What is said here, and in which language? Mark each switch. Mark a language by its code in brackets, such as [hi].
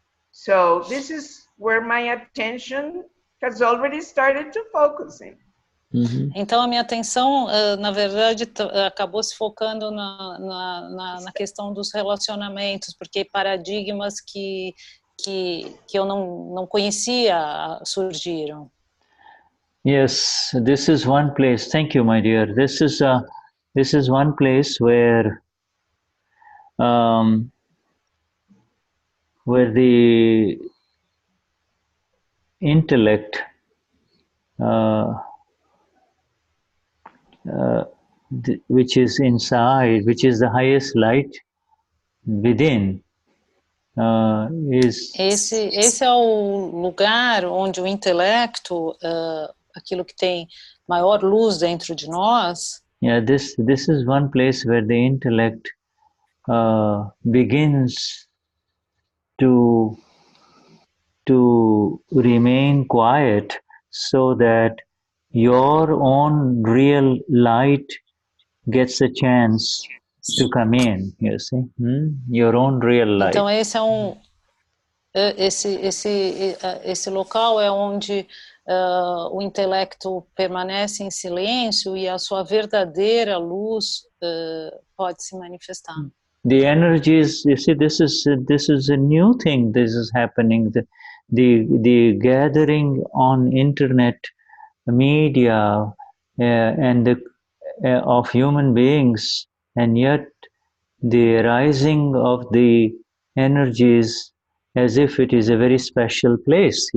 [en] So this is where my attention has already started to focus in. [pt] Então a minha atenção, na verdade, acabou se focando na questão dos relacionamentos, porque paradigmas que eu não conhecia surgiram. [en] Yes, this is one place. Thank you, my dear. This is one place where the intellect which is inside, which is the highest light within, is... [pt] Esse é o lugar onde o intelecto, aquilo que tem maior luz dentro de nós. [en] Yeah, this is one place where the intellect begins to remain quiet, so that your own real light gets a chance to come in, you see, your own real light. [pt] Então esse local é onde o intelecto permanece em silêncio e a sua verdadeira luz pode se manifestar. [en] The energies, you see, this is a new thing. This is happening. The gathering on internet media and of human beings, and yet the rising of the energies as if it is a very special place.